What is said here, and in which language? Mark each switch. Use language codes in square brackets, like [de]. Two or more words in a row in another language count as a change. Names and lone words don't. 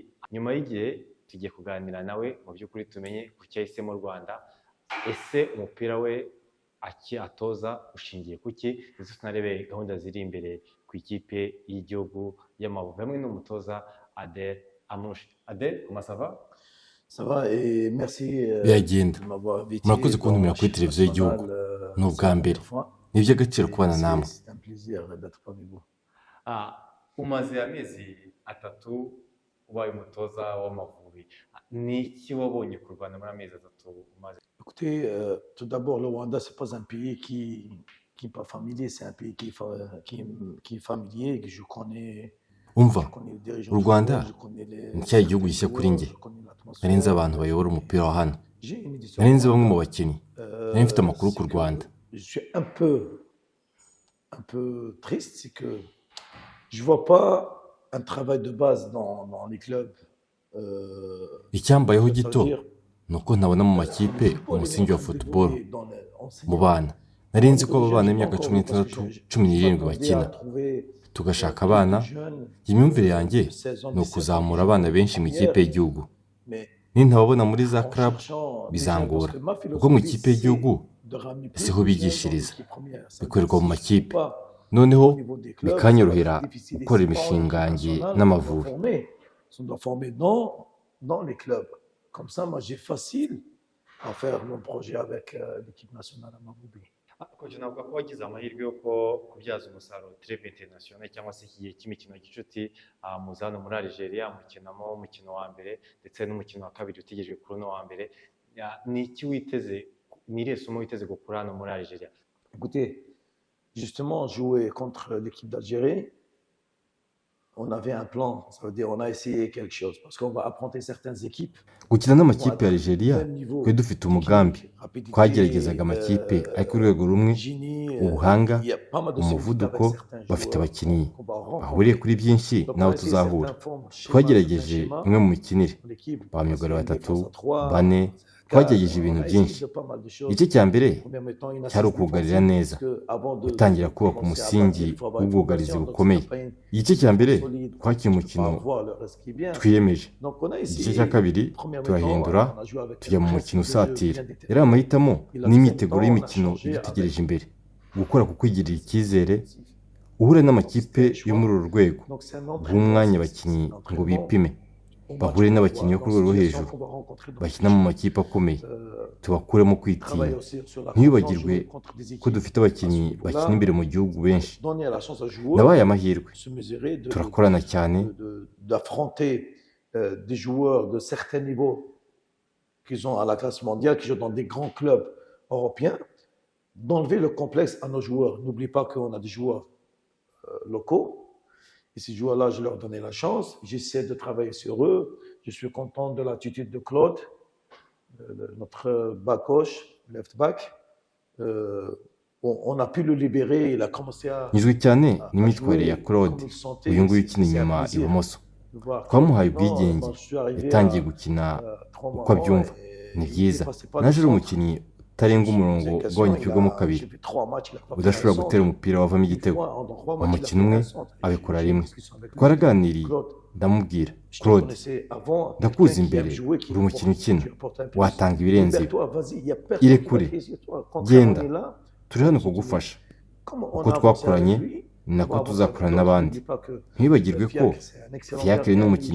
[rw] Nyuma y'igihe tugiye kuganira nawe mu by'ukuri tumenye ku cyo yahisemo u Rwanda, ese umupira we atoza ushingiye kuki, ndetse tunarebe gahunda ziri imbere ku ikipe y'igihugu y'Amavubi hamwe n'umutoza Adel Amrouche. [fr] Adel, comment ça va? Ça va et merci [rw] biragenda [fr] de m'avoir invité [rw] murakoze [fr] dans [rw] kuntumira kuri [fr] Chiffre [rw] televiziyo y'igihugu [fr] National, [rw] ni [fr] c'est [rw] ubwa [fr] la [rw] mbere [fr] première fois [rw] ni iby'agaciro [fr] et [rw] kubana namwe [fr] c'est un plaisir d'être parmi vous. [rw] Umaze amezi atatu ubaye umutoza w'Amavubi, ni iki wabonye ku Rwanda muri amezi atatu umaze? [fr] Écoutez, tout d'abord, le Rwanda, c'est pas un pays qui est pas familier, c'est un pays qui est familier, que je connais. [rw] umva [fr] Je connais les dirigeants [rw] u [fr] du Rwanda club, je connais [rw] ni cyayi [fr] les [rw] gihugu gishya kuri njye, [fr] joueurs, je connais [rw] nari nzi abantu [fr] l'atmosphère. [rw] bayobora umupira wa hano, [fr] J'ai une idée sur [rw] nari [fr] le [rw] nzi bamwe mu [fr] Rwanda. [rw] bakinnyi, nari mfite amakuru ku [fr] C'est [rw] Rwanda. [fr] que je suis un peu triste, c'est que je vois pas un travail de base dans les clubs. [rw] icyambayeho [fr] Ça veut [rw] gito [fr] dire, [rw] ni uko ntabona mu [fr] le [rw] makipe [fr] football, les [rw] umusingi wa [fr] gens qui [rw] football [fr] évoluent dans le [rw] mu [fr] enseignement. [rw] bana. Nari nzi ko [fr] Moi, [rw] aba [fr] je [rw] bana [fr] n'ai pas [rw] b'imyaka [fr] encore [rw] cumi [fr] vu parce que [rw] n'itandatu [fr] je [rw] cumi [fr] suis [rw] n'irindwi [fr] demandé à [rw] bakina, [fr] trouver [rw] tugashaka [fr] plus [rw] abana. [fr] de jeunes [rw] Imyumvire yanjye [fr] de 16 ans, [rw] ni [fr] 17 ans qui [rw] ukuzamura [fr] jouent [rw] abana [fr] en [rw] benshi mu ikipe [fr] première. [rw] y'igihugu, [fr] Mais [rw] nintababona muri za [fr] en club cherchant déjà, parce [rw] bizangora [fr] que ma [rw] kuko mu [fr] philosophie, [rw] ikipe y'igihugu [fr] c'est de ramener plus [rw] siho [fr] de jeunes dans [rw] bigishiriza, [fr] l'équipe première. Ça veut dire [rw] bikorerwa mu [fr] si je ne [rw] makipe, [fr] trouve pas [rw] noneho [fr] au niveau des clubs, ça va [rw] bikanyorohera [fr] être difficile. Et [rw] gukora [fr] c'est pas en [rw] imishinga [fr] équipe [rw] yanjye [fr] nationale qu'on doit [rw] n'Amavubi. [fr] former. On doit former dans les clubs. Comme ça, moi, j'ai facile à faire mon projet avec l'équipe nationale à Amavubi. [rw] Coach, navuga ko wagize amahirwe yo kubyaza umusaruro [fr] treve international [rw] cyangwa se iki gihe cy'imikino gicuti muza hano muri Algeria mukinamo umukino wa mbere ndetse n'umukino wa kabiri utegerejwe kuri uno wa mbere. Ni iki witeze, ni irihe somo witeze gukura hano muri Algeria? [fr] Écoutez, justement, jouer contre l'équipe d'Algérie, on avait un plan. Ça veut dire on a essayé quelque chose parce qu'on va affronter certaines équipes [rw] Gukina [fr] qui vont [rw] n'amakipe ya [fr] être [rw] Algeria [fr] au même niveau [rw] twari dufite umugambi, [fr] technique, rapidité, [rw] twageragezaga amakipe ari ku rwego rumwe, [fr] génie. [rw] ubuhanga, [fr] Il y a pas mal de similitudes avec [rw] umuvuduko, [fr] certains [rw] bafite [fr] joueurs [rw] abakinnyi [fr] qu'on va [rw] bahuriye [fr] rencontrer. [rw] kuri byinshi [fr] Donc on [rw] n'abo [fr] a essayé [rw] tuzahura. [fr] certaines formes, schémas, [rw] Twagerageje [fr] certains schémas. [rw] imwe mu mikinire, [fr] L'équipe, [rw] ba myugariro [fr] c'est une [rw] batatu, [fr] défense à 3, [rw] bane, [fr] 4. [rw] twagerageje [fr] On [rw] ibintu [fr] a essayé [rw] byinshi. [fr] de pas mal de choses. [rw] Igice cya mbere [fr] Première mi-temps, une [rw] cyari [fr] assise [rw] ukugarira [fr] défensive [rw] neza, [fr] parce que avant de [rw] gutangira kubaka [fr] commencer à [rw] umusingi [fr] bâtir, il faut avoir une [rw] w'ubwugarizi [fr] fondation. Donc [rw] bukomeye. [fr] c'est pas une [rw] Igice cya mbere [fr] défense solide. [rw] twakinnye [fr] Tu peux [rw] umukino [fr] pas voir le reste qui vient. [rw] twiyemeje. [fr] Donc on a [rw] Igice [fr] essayé. [rw] cya kabiri [fr] Première [rw] turahindura [fr] mi-temps, on a joué avec [rw] tujya [fr] un [rw] mu [fr] principe [rw] mukino [fr] de jeu [rw] usatira. [fr] bien déterminé. [rw] Yari amahitamo [fr] Et la [rw] n'imyiteguro [fr] deuxième temps, on a [rw] y'imikino [fr] changé [rw] idutegereje [fr] avec [rw] imbere, gukora ku kwigirira icyizere, uhure n'amakipe yo muri uru rwego, [fr] donc c'est un [rw] guha [fr] entraînement, [rw] umwanya [fr] c'est [rw] abakinnyi [fr] un [rw] ngo [fr] entraînement [rw] bipime, [fr] au match [rw] bahure [fr] qu'on [rw] n'abakinnyi bo [fr] voit, [rw] ku [fr] dans [rw] rwego rwo [fr] la [rw] hejuru, [fr] situation qu'on va rencontrer dans [rw] bakina mu [fr] le [rw] makipe akomeye, euh, tubakuremo [fr] travailler [rw] kwitinya. [fr] aussi sur la [rw] Ntibibagirwe [fr] confiance, jouer contre des [rw] ko [fr] équipes [rw] dufite abakinnyi [fr] à ce niveau-là, [rw] bakina imbere mu gihugu benshi. [fr] donner la chance aux joueurs [rw] Nabaye amahirwe, [fr] de se mesurer, [rw] turakorana cyane, [fr] d'affronter des joueurs de certains niveaux qui sont à la classe mondiale, qui jouent dans des grands clubs européens, d'enlever le complexe à nos joueurs. N'oublie pas qu'on a des joueurs locaux. Et ces joueurs-là, je leur donnais la chance. J'essaie de travailler sur eux. Je suis content de l'attitude de Claude, notre [en] back coach, left back. [fr] On a pu le libérer. Il a commencé à [rw] nyuzwe cyane [fr] à [rw] n'imyitwarire ya [fr] jouer [rw] Claude, [fr] comme il sentait. [rw] uyu nguyu ukina [fr] C'est un [rw] inyuma [fr] plaisir [rw] ibumoso. [fr] de voir [rw] Twamuhaye [fr] Claude. Maintenant, [rw] ubwigenge, [fr] quand je suis arrivé [rw] yatangiye [fr] à [rw] gukina [fr] 3 [rw] uko [fr] mois [rw] abyumva. [fr] et [rw] Ni [fr] il [rw] byiza, [fr] dépassait pas le [rw] naje ari [fr] centre. [rw] umukinnyi utarenga umurongo ugabanyijwemo [fr] J'ai [rw] kabiri, [fr] fait 3 matchs, il a pas fait [rw] udashobora [fr] un centre. [rw] gutera umupira wavamo [fr] Une [rw] igitego. [fr] fois, dans 3 [rw] Mu [fr] matchs, il a [rw] mukino [fr] fait [rw] umwe [fr] un centre. Et [rw] abikora [fr] j'ai eu une [rw] rimwe. [fr] discussion avec lui. [rw] Twaraganiriye, [fr] Claude, [rw] ndamubwira [fr] je te [rw] Claude, [fr] connaissais avant, [rw] ndakuzi [fr] quelqu'un qui [rw] imbere, [fr] aime jouer, qui [rw] uri umukinnyi ukina, [fr] tu apportes un plus. [rw] watanga ibirenze ibi. [fr] Libère-toi, vas-y, il y a personne qui va [rw] Irekure, [fr] essayer toi. Quand [rw] genda, [fr] on est là, [rw] turi hano kugufasha. [fr] comme on [rw] Uko [fr] a avancé [rw] twakoranye [fr] avec lui, [rw] ni [fr] on [rw] nako [fr] va avancer [rw] tuzakorana [fr] avec d'autres. [rw] n'abandi. [fr] N'oublie pas que [rw] Ntibibagirwe ko [fr] Fiacre, c'est un excellent [rw] Fiacre ni [fr] gardien, [rw] umukinnyi